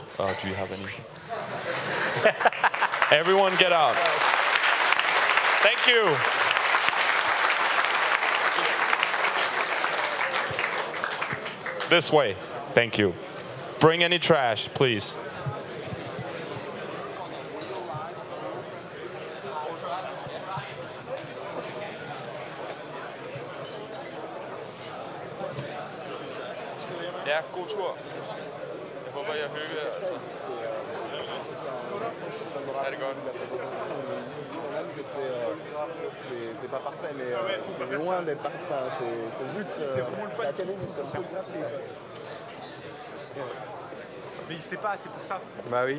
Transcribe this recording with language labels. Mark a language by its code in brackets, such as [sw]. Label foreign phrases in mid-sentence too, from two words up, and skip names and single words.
[en] Do you have any? Everyone get out. Thank you. This way. Thank you. Bring any trash, please. [da] Ja, god tur. Jeg håber, jeg hygger jer. Altså. Er det godt? [fr] C'est pas parfait, mais c'est loin d'être parfait. C'est le but. C'est vraiment le point de Mais il sait pas, c'est pour ça. Bah oui.